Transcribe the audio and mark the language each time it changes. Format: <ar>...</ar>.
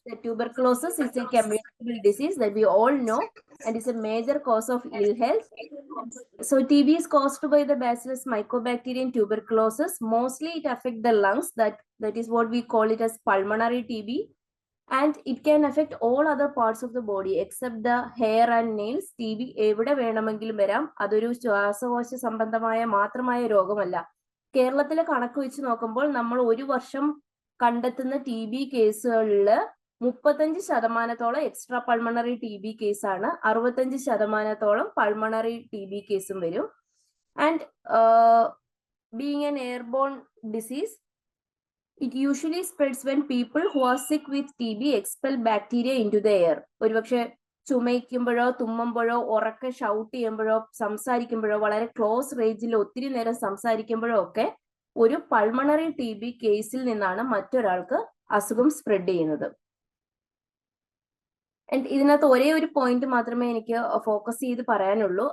<en>The tuberculosis is a communicable disease that we all know and is a major cause of ill health. So TB is caused by the Bacillus mycobacterium tuberculosis. Mostly it affects the lungs. That is what we call it as pulmonary TB. And it can affect all other parts of the body except the hair and nails.</en> <ml>TB എവിടെ വേണമെങ്കിലും വരാം. അതൊരു ശ്വാസകോശ സംബന്ധമായ മാത്രമായ രോഗമല്ല. കേരളത്തിലെ കണക്ക് വെച്ച് നോക്കുമ്പോൾ നമ്മൾ ഒരു വർഷം കണ്ടെത്തുന്ന TB കേസുകളിൽ 35% എക്സ്ട്രാ പൾമണറി TB കേസാണ്. 65% പൾമണറി TB കേസും വരും.</ml> <en>And being an airborne disease, it usually spreads when people who are sick with TB expel bacteria into the air.</en> <ml>ഒരുപക്ഷെ ചുമയ്ക്കുമ്പോഴോ തുമ്മുമ്പോഴോ ഉറക്കെ ഷൗട്ട് ചെയ്യുമ്പോഴോ സംസാരിക്കുമ്പോഴോ വളരെ ക്ലോസ് റേഞ്ചിൽ ഒത്തിരി നേരം സംസാരിക്കുമ്പോഴോ ഒക്കെ ഒരു പൾമണറി TB കേസിൽ നിന്നാണ് മറ്റൊരാൾക്ക് അസുഖം സ്പ്രെഡ് ചെയ്യുന്നത്. ആൻഡ് ഇതിനകത്ത് ഒരേ ഒരു പോയിന്റ് മാത്രമേ എനിക്ക് ഫോക്കസ് ചെയ്ത് പറയാനുള്ളൂ.</ml>